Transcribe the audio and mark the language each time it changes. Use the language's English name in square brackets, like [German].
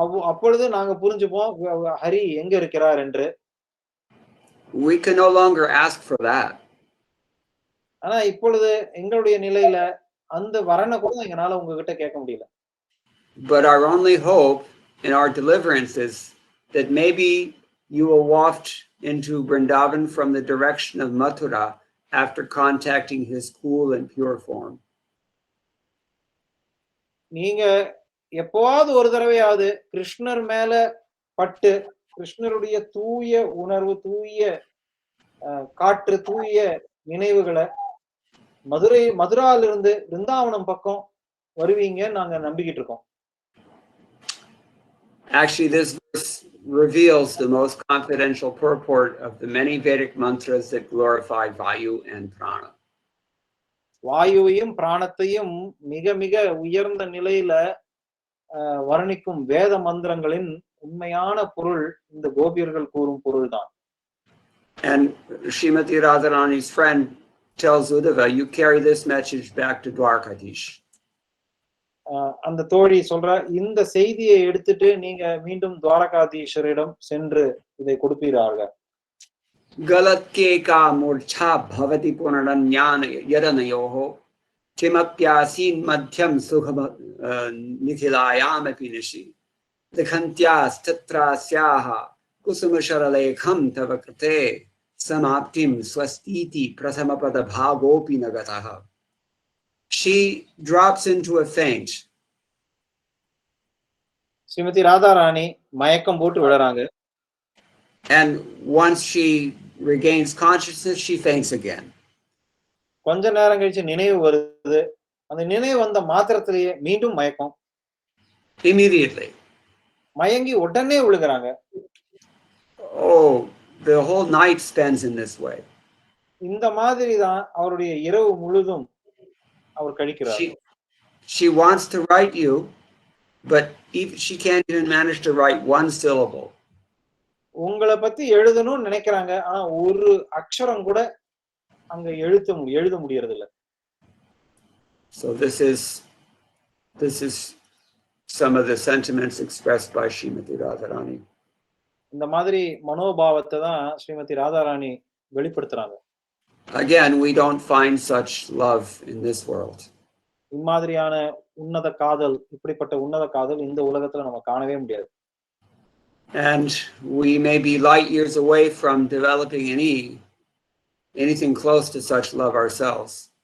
[Tamil] அப்பொழுது நாங்க புரிஞ்சுப்போம் ஹரி எங்க இருக்கிறார் என்று. [English] We can no longer ask for that. [Tamil] ஆனா இப்பொழுது எங்களுடைய நிலையில அந்த வரனை கூட எங்களால உங்ககிட்ட கேட்க முடியல. [English] But our only hope in our deliverance is that maybe you will waft into Vrindavan from the direction of Mathura after contacting his cool and pure form. [Tamil] நீங்க எப்பவாவது ஒரு தடவையாவது கிருஷ்ணர் மேல பட்டு கிருஷ்ணருடைய தூய உணர்வு, தூய காற்று, தூய நினைவுகளை மதுராலிருந்து பிருந்தாவனம் பக்கம் வருவீங்க நாங்க நம்பிக்கிட்டு இருக்கோம். [English] Actually, this verse reveals the most confidential purport of the many Vedic mantras that glorify Vayu and Prana. [Tamil] வாயுவையும் பிராணத்தையும் மிக மிக உயர்ந்த நிலையில வர்ணிக்கும் வேத மந்திரங்களின் உண்மையான பொருள் இந்த கோபியர்கள் கூறும் பொருள்தான். [English] And Srimati Radharani's friend tells Uddhava, you carry this message back to Dwarkadish. [Tamil] அந்த தோழி சொல்ற, இந்த செய்தியை எடுத்துட்டு நீங்க மீண்டும் துவாரகாதீஸ்வரிடம் சென்று இதை கொடுப்பீர்கள். [Sanskrit] Galat ke ka murcha bhavati punaranyana yadanayoho kimapyasin madhyam sukham nikhilayam apinishi dikhantyas tatrasyaha kusumasharalekham tavakrate samaptim swastiti prasamapada bhagopi nagataha. [English] She drops into a faint. [Tamil] Srimathi Radharani மயக்கம் போட்டு விழறாங்க. [English] And once she regains consciousness, she faints again. [Tamil] கொஞ்ச நேரம் கழிச்சு நினைவு வருது. அந்த நினைவு வந்த மாத்திரத்திலேயே மீண்டும் மயக்கம். [English] Immediately. [Tamil] மயங்கி உடனே விழுகிறாங்க. [English] Oh, the whole night spends in this way. [Tamil] இந்த மாதிரி தான் அவருடைய இரவு முழுதும் அவர் கழிக்கிறார். [English] She wants to write you, but she can't even manage to write one syllable. [Tamil] உங்களை பத்தி எழுதணும்னு நினைக்கிறாங்க, ஆனா ஒரு அக்ஷரம் கூட அங்க எழுத முடியறது இல்ல. [English] So this is some of the sentiments expressed by Srimati Radharani. [Tamil] இந்த மாதிரி மனோபாவத்தை தான் Srimathi Radharani வெளிப்படுத்துறாங்க. [English] Again, we don't find such love in this world. [Tamil] இம்மாதிரியான உன்னத காதல், இப்படிப்பட்ட உன்னத காதல் இந்த உலகத்துல நம்ம காணவே முடியாது. [English] And we may be light years away from developing anything close to such love ourselves.